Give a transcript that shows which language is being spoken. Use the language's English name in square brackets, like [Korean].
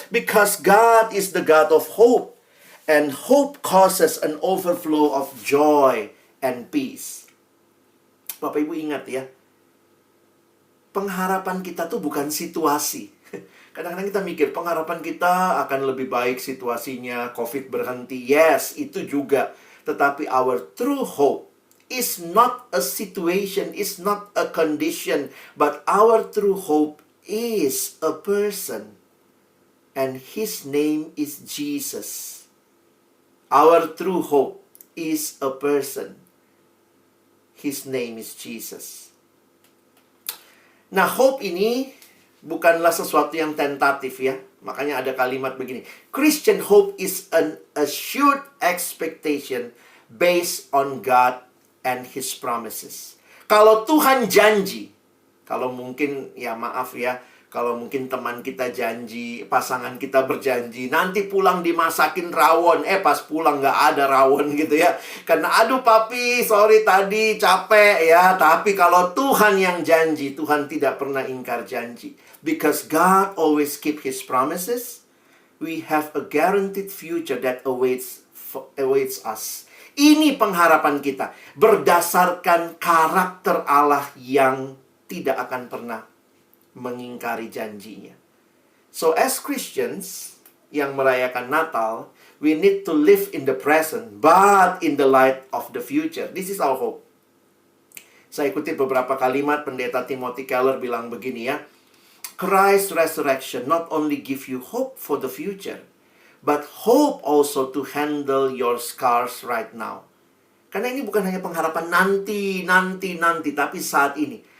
[English] Because God is the God of hope. And hope causes an overflow of joy and peace. [Indonesian] Bapak Ibu ingat ya, pengharapan kita tuh bukan situasi. Kadang-kadang kita mikir pengharapan kita akan lebih baik situasinya, COVID berhenti. Yes, itu juga. [English] Tetapi our true hope is not a situation, is not a condition, but our true hope is a person. And his name is Jesus. Our true hope is a person. His name is Jesus. [Indonesian] Nah, hope ini bukanlah sesuatu yang tentatif ya. Makanya ada kalimat begini. [English] Christian hope is an assured expectation based on God and His promises. [Indonesian] Kalau Tuhan janji, kalau mungkin ya maaf ya, kalau mungkin teman kita janji, pasangan kita berjanji, nanti pulang dimasakin rawon. Pas pulang nggak ada rawon gitu ya. Karena aduh papi, sorry tadi capek ya. Tapi kalau Tuhan yang janji, Tuhan tidak pernah ingkar janji. [English] Because God always keep His promises, we have a guaranteed future that awaits us. [Indonesian] Ini pengharapan kita berdasarkan karakter Allah yang tidak akan pernah mengingkari janjinya. [English] So as Christians [Indonesian] yang merayakan Natal, [English] we need to live in the present, but in the light of the future. This is our hope. [Indonesian] Saya kutip beberapa kalimat pendeta Timothy Keller bilang begini ya. [English] Christ's resurrection not only give you hope for the future, but hope also to handle your scars right now. [Indonesian] Karena ini bukan hanya pengharapan nanti, tapi saat ini.